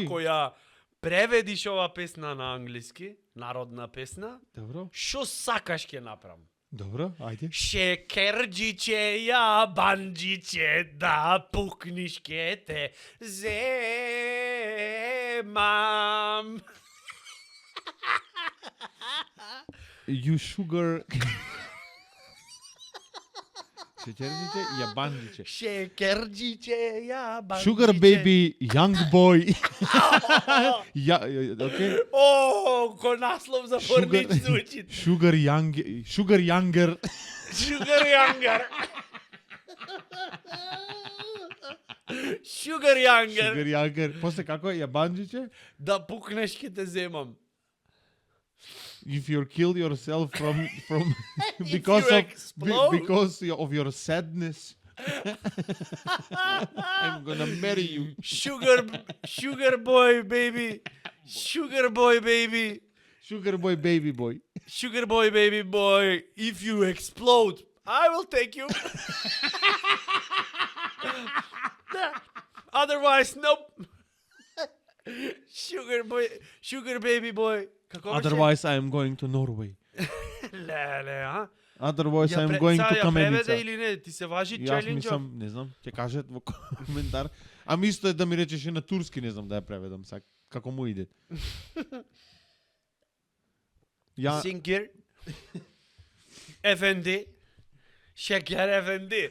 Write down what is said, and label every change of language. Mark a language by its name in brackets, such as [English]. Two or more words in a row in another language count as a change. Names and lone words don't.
[Macedonian] Ако ја преведиш ова песна на англиски, народна песна, Добро. што сакаш ќе направам? Добро, ајде. Шекерџиче ја банџиче да пукниш ке те земам. [English] You sugar. [Macedonian] Шеќерџиче, јабанџиче. Шекерџиче ја банџиче. [English] Sugar baby, young boy. [Macedonian] Ja, окей. О, ко наслов за порнич звучи. [English] Sugar younger. Sugar Younger. Sugar Younger. Sugar younger. [Macedonian] После како јабанџиче? Да пукнеш ке те земам. [English] If you kill yourself from If because you of explode. because of your sadness. I'm gonna marry you. Sugar boy baby. Sugar boy baby. Sugar boy, baby boy. Sugar boy baby boy. If you explode, I will take you. Otherwise, nope. Sugar baby boy. [Macedonian] Како беше? [English] Otherwise, I am going to Norway. [Macedonian] Леле, а? [English] Otherwise, I am going to [Macedonian] Ја преведе Каменица. или не? Ти се важи Јас челенџ? мислам, не знам, ќе кажат во коментар. Ами исто е да ми речеш и на турски, не знам да ја преведам сак. Како му иде? Ја [Turkish] Сингер. Efendi. Şeker efendi.